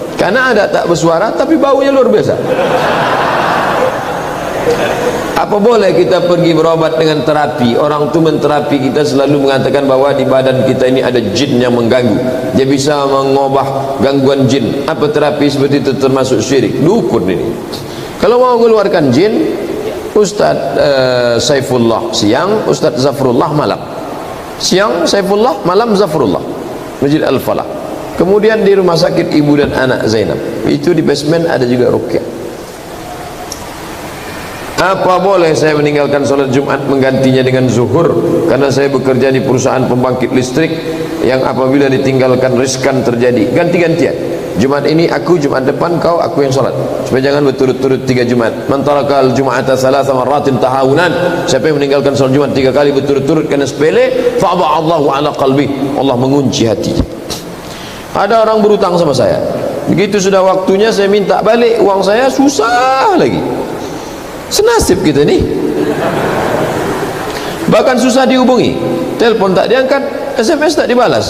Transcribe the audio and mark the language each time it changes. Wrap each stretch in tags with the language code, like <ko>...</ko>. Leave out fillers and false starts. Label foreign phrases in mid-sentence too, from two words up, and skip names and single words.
<id>Karena ada tak bersuara tapi baunya luar biasa. Apa boleh kita pergi berobat dengan terapi? Orang tu menterapi kita selalu mengatakan bahwa di badan kita ini ada jin yang mengganggu, dia bisa mengubah gangguan jin. Apa terapi seperti itu termasuk syirik? Dukun ini. Kalau mau mengeluarkan jin, Ustaz Saifullah siang, Ustaz Zafrullah malam. Siang Saifullah, malam Zafrullah, Masjid Al-Falah. Kemudian di rumah sakit ibu dan anak Zainab, itu di basement ada juga ruqyah. Apa boleh saya meninggalkan solat Jumat menggantinya dengan zuhur karena saya bekerja di perusahaan pembangkit listrik yang apabila ditinggalkan riskan terjadi? Ganti-gantian. Jumat ini aku, Jumat depan kau, aku yang solat, supaya jangan berturut-turut 3 Jumat.</id> <ar>من ترك الجمعة ثلاث مرات تهاونا,</ar> <id>siapa yang meninggalkan solat Jumat 3 kali berturut-turut karena sepele,</id> <ar>طبع الله على قلبه,</ar> <id>Allah mengunci hatinya. Ada orang berutang sama saya, begitu sudah waktunya saya minta balik uang saya, susah lagi. Senasib kita ni, bahkan susah dihubungi, telepon tak diangkat, SMS tak dibalas.</id>